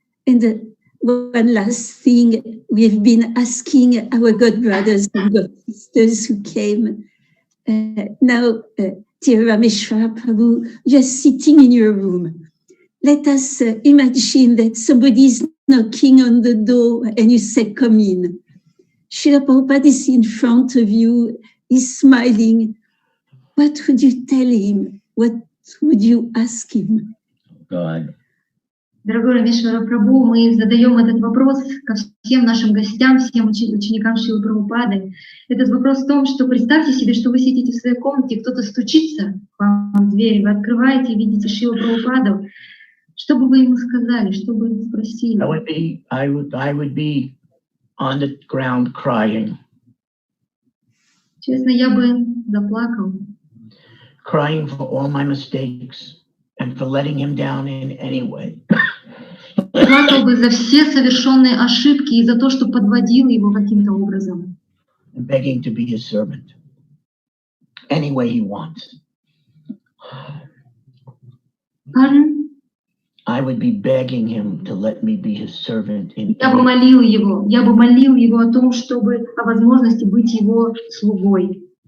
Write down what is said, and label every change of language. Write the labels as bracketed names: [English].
[English] And one last thing, we've been asking our God brothers and God sisters who came. Now, dear Ramesvara Prabhu, you're sitting in your room. Let us imagine that somebody is knocking on the door and you say, come in. Srila Prabhupada is in front of you, he's smiling. What would you tell him? What would you ask him? God. [Russian] Дорогой Рамешвара Прабху, мы задаем этот вопрос ко всем нашим гостям, всем ученикам Шрилы Прабхупады. Этот вопрос в том, что представьте себе, что вы сидите в своей комнате, кто-то стучится к вам в дверь, вы открываете и видите Шрилу Прабхупаду. Что бы вы ему сказали, что бы вы спросили? [English] I would be on the ground crying. [Russian] Честно, я бы заплакал. [English] Crying for all my mistakes and for letting him down in any way. [Russian] Плакал бы за все совершенные ошибки и за то, что подводил его каким-то образом. [English] And begging to be his servant any way he wants. Pardon? I would be begging him to let me be his servant in [Russian] Я бы молил его о том, чтобы о возможности быть его слугой.